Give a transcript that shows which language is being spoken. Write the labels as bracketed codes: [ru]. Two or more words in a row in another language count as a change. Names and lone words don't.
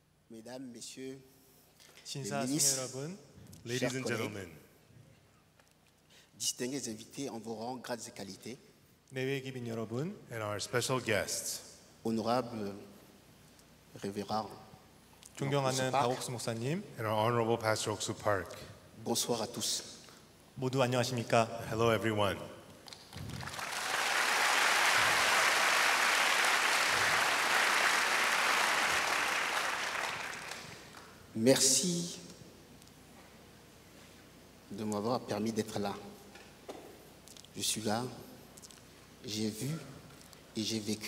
[fr] Mesdames, Messieurs, [ko] 신사 [fr] les [ko] 승려 [fr] ministres, [ko] 여러분, [en] Ladies [fr] chers [en] and [fr] collègues, [en] gentlemen, [fr] distingués invités en vos rangs, grades et qualités, [ko] 내외 기빈 여러분, [en] and our special guests, [fr] honorables révérends, [ko] 존경하는 박옥수 목사님, [en] and our Honorable Pastor Oksu Park. [fr] bonsoir à tous. [ko] 모두 안녕하십니까? [en] Hello, everyone. [fr] Merci de m'avoir permis d'être là. Je suis là, j'ai vu et j'ai vécu.